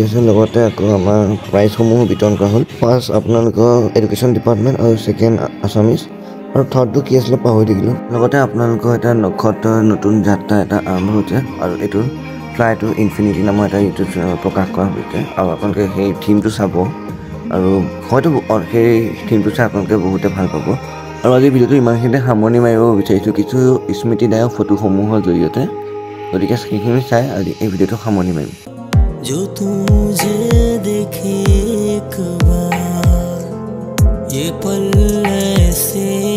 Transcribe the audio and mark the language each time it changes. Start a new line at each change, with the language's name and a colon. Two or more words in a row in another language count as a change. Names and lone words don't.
Assamese: আছে লগতে আকৌ আমাৰ প্ৰাইজসমূহো বিতৰণ কৰা হ'ল ফাৰ্ষ্ট আপোনালোকৰ এডুকেশ্যন ডিপাৰ্টমেণ্ট আৰু ছেকেণ্ড আছামিজ আৰু থাৰ্ডটো কি আছিলে পাহৰি থাকিলোঁ লগতে আপোনালোকৰ এটা নক্ষত্ৰৰ নতুন যাত্ৰা এটা আৰম্ভ হৈছে আৰু এইটো ফ্লাই টু ইনফিনিটি নামৰ এটা ইউটিউব চেনেল প্ৰকাশ কৰা হৈছে আৰু আপোনালোকে সেই থিমটো চাব আৰু হয়তো সেই থিমটো চাই আপোনালোকে বহুতে ভাল পাব আৰু আজি ভিডিঅ'টো ইমানখিনিতে সামৰণি মাৰিব বিচাৰিছোঁ কিছু স্মৃতিদায়ক ফটোসমূহৰ জৰিয়তে গতিকে সেইখিনি চাই আজি এই ভিডিঅ'টো সামৰণি মাৰিম
Hindi: जो तू मुझे देखे एक बार ये पल ऐसे